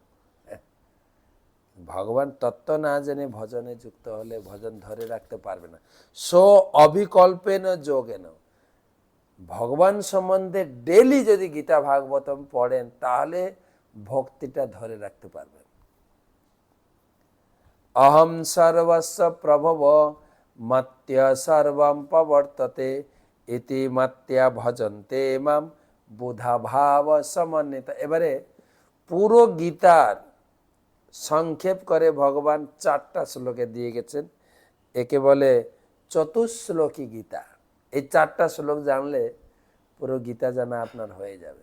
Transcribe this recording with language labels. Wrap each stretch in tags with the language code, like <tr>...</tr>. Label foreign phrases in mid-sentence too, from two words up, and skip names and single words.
<bn>ভগবান তত্ত্ব না জেনে ভজনে যুক্ত হলে ভজন ধরে রাখতে পারবে না। সো</bn> <sa>অবিকল্পেন যোগেন,</sa> <bn>ভগবান সম্বন্ধে ডেলি যদি গীতা ভাগবতম পড়েন তাহলে ভক্তিটা ধরে রাখতে পারবেন।</bn> <sa>অহম সর্বস্ব প্রভব মত্য সর্বম প্রবর্ততে, ইতি মত্য ভজন্তে মাম বুধা ভাব সমন্বিত।</sa> <bn>এবারে পুরো গীতার সংক্ষেপ করে ভগবান 4টা শ্লোকে দিয়ে গেছেন, একে বলে চতুশ্লোকী গীতা। এই 4টা শ্লোক জানলে পুরো গীতা জানা আপনার হয়ে যাবে।</bn>